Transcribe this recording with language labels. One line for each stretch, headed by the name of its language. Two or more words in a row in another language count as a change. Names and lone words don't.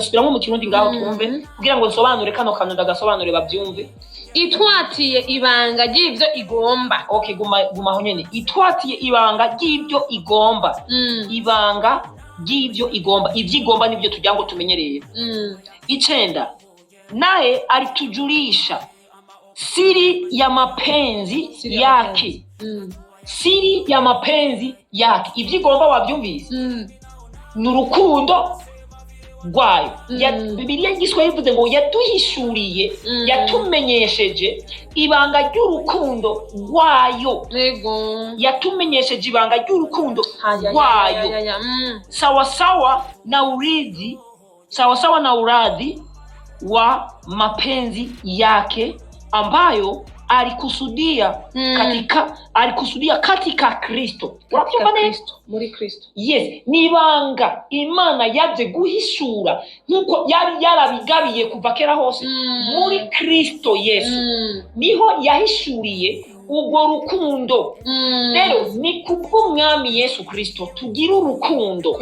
Rundi: Subiramo mu Kirundi ngaho twumve kugira ngo nsobanure kano kantu ndagasobanure babyumve. Itwatiye ibanga ry'ibyo igomba. Okay, gumaho nyene. Itwatiye ibanga ry'ibyo igomba. Ibanga ry'ibyo igomba. Ivyigomba nibyo tujya ngo tumenyereye. 9.
Swahili: Naye alitujulisha siri ya mapenzi yake. Siri ya mapenzi yake.
Rundi: Ivyigomba wabyumvise? Ni urukundo rwayo. Bibiliya y'Igiswahili ivuze ngo yaduhishuriye, yatumenyesheje ibanga ry'urukundo rwayo. Yatumenyesheje ibanga ry'urukundo rwayo.
Swahili: Sawasawa na uradhi wa mapenzi yake ambayo alikusudia katika Kristo.
Rundi: Urabyumva neza? Muri Kristo. Yes, nibanga Imana yaje guhishura nkuko yari yarabigabiye kuva kera hose muri Kristo Yesu. Niho yahishuriye ubwo rukundo. Rero ni kubw'umwami Yesu Kristo tugira urukundo.